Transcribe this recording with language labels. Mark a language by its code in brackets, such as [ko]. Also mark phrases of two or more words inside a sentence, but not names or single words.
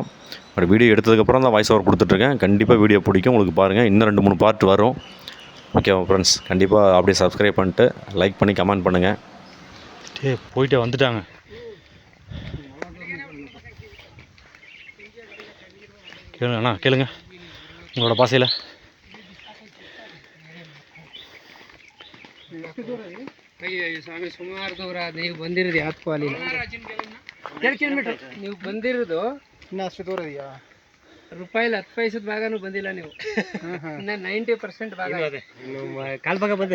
[en] but video [ta] எடுத்ததுக்கப்புறம் தான் [en] voice over [ta] கொடுத்துட்ருக்கேன். கண்டிப்பாக வீடியோ பிடிக்கும் உங்களுக்கு, பாருங்கள். இன்னும் 2-3 பார்ட் வரும். [en] okay friends, [ta] கண்டிப்பாக அப்படியே சப்ஸ்கிரைப் பண்ணிட்டு லைக் பண்ணி கமெண்ட் பண்ணுங்கள். போயிட்டே வந்துட்டாங்க. கேளுங்க அண்ணா, கேளுங்க உங்களோட பாசையில். [kn] ಸ್ವಾಮಿ ಸುಮಾರು ದೂರ ನೀವು ಬಂದಿರೋದು ಯಾತ್ಕೋ ಅಲ್ಲಿ 2 ಕಿಲೋಮೀಟರ್ ನೀವು ಬಂದಿರೋದು ಇನ್ನು ಅಷ್ಟು ದೂರ ಇದೆಯಾ? ರೂಪಾಯಿಲಿ 10 ಪೈಸದ ಭಾಗನೂ ಬಂದಿಲ್ಲ ನೀವು. ಇನ್ನು 90% ಭಾಗ ಕಾಲ್ ಭಾಗ ಬಂದಿರಾ?